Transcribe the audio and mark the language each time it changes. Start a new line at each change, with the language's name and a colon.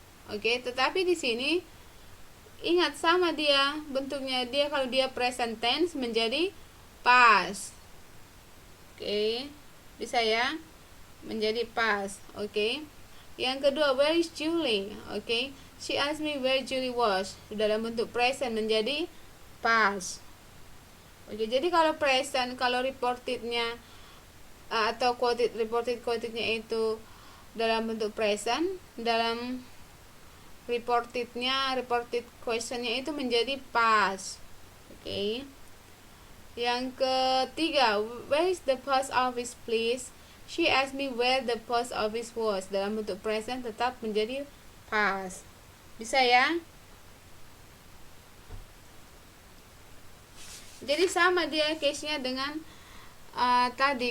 Indonesian: Oke, tetapi di sini ingat sama dia bentuknya, dia kalau dia present tense menjadi past. Oke, bisa ya? Menjadi past. Oke. Yang kedua,
English: where is Julie? Oke. She asked me where Julie was.
Indonesian: Dalam bentuk present menjadi past. Oke, jadi kalau present, kalau reportednya atau reported quotednya itu dalam bentuk present, dalam reported questionnya itu menjadi past. Oke. Yang ketiga,
English: where is the post office please? She asked me where the post office was.
Indonesian: Dalam bentuk present tetap menjadi past. Bisa ya? Jadi sama dia case-nya dengan tadi.